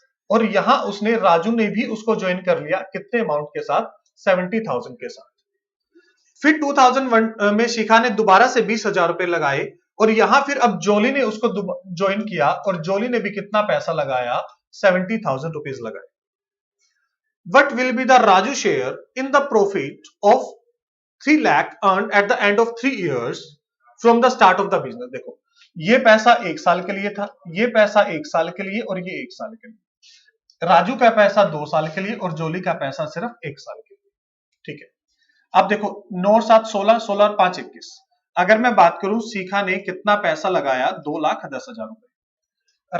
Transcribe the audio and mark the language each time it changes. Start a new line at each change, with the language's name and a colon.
Hindi: और यहां उसने, राजू ने भी उसको ज्वाइन कर लिया, कितने अमाउंट के साथ, 70,000 के साथ। फिर 2001 में शिखा ने दोबारा से 20,000 रुपए लगाए, और यहां फिर अब जोली ने उसको ज्वाइन किया, और जोली ने भी कितना पैसा लगाया, 70,000 रुपीज लगाए।
English: What will be the Raju share in the profit of 3 lakh earned at the end of 3 years from the start of the business। देखो
Hindi: ये पैसा 1 साल के लिए था, ये पैसा 1 साल के लिए और ये 1 साल के लिए। राजू का पैसा 2 साल के लिए और जोली का पैसा सिर्फ 1 साल के लिए। ठीक है, अब देखो 9 और 7 16, 16 और 5 21। अगर मैं बात करूं शिखा ने कितना पैसा लगाया, 2,10,000 रुपए।